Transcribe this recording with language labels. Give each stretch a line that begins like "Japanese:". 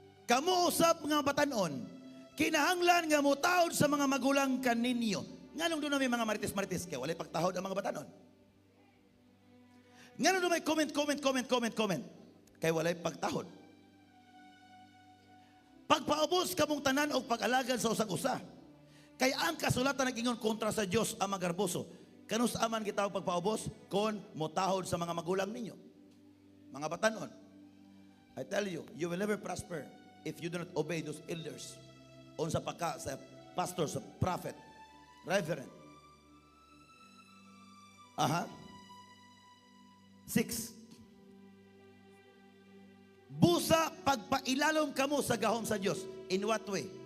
Cebuano: Kamo usab nga batanon, kinahanglan nga mutaod sa mga magulang kaninyo. Nganong doon na may mga marites-marites kaya walay pagtahod ang mga batanon. Nganong doon may comment. Kaya walay pagtahod. Pagpaubos kamong tanan o pag-alagad sa usag-usa. Kaya ang kasulatan nag-ingon kontra sa Dios ang magarboso. Kanus aman kita pagpaubos kon motahod sa mga magulang ninyo. Mga batanon.
English: I tell you, you will never prosper if you do not obey those elders.
Cebuano: Unsa pa ka sa pastor, sa prophet, reverend. 6. Busa pagpailalom kamo sa gahom sa Dios.
English: In what way?